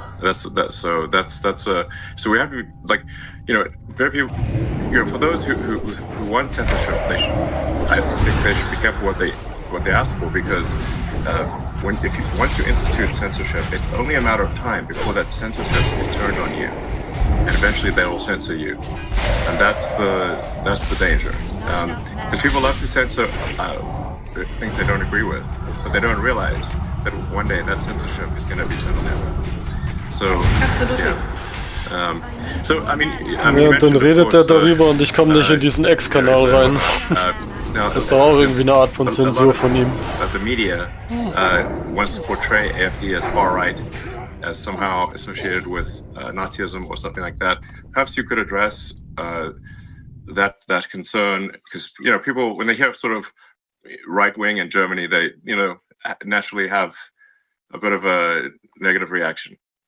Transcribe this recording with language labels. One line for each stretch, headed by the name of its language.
English: So we have to very few, for those who want censorship, I think they should be careful what they ask for, because once you institute censorship, it's only a matter of time before that censorship is turned on you, and eventually they will censor you, and that's the danger. Because people love to censor things they don't agree with, but they don't realize that one day that censorship is going to be turned on them. So absolutely. Yeah.
German: Und dann redet er darüber und ich komme nicht in diesen X-Kanal rein. Das ist doch auch irgendwie eine Art von Zensur von ihm.
English: The media wants to portray AfD as far right, as somehow associated with Nazism or something like that. Perhaps you could address that concern, because people, when they hear sort of right wing in Germany, they naturally have a bit of a negative reaction.